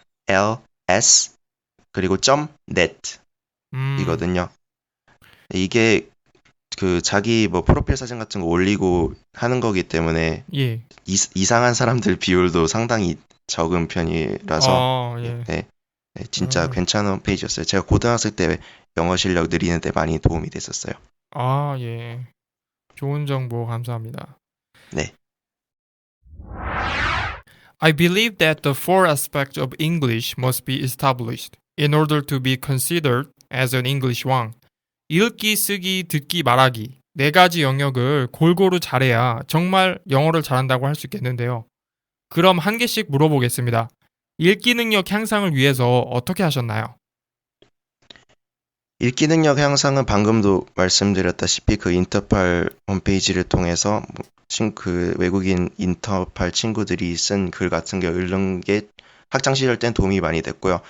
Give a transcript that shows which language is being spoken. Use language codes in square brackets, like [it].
[ko] interpals 그리고 .net 음, 이거든요. 이게 자기 뭐 프로필 사진 같은 거 올리고 하는 거기 때문에 예, 이상한 사람들 비율도 상당히 적은 편이라서 예. 네, 네, 진짜 음. 괜찮은 페이지였어요. 제가 고등학생 때 영어 실력 늘리는데 많이 도움이 됐었어요. 예. 좋은 정보 감사합니다. 네. [en] I believe that the four aspects of English must be established in order to be considered as an English 왕. [ko] 읽기, 쓰기, 듣기, 말하기. 네 가지 영역을 골고루 잘해야 정말 영어를 잘한다고 할 수 있겠는데요. 그럼 한 개씩 물어보겠습니다. 읽기 능력 향상을 위해서 어떻게 하셨나요? 읽기 능력 향상은 방금도 말씀드렸다시피 그 인터팔 홈페이지를 통해서 그 외국인 인터팔 친구들이 쓴 글 같은 거 읽는 게 학창 시절 땐 도움이 많이 됐고요.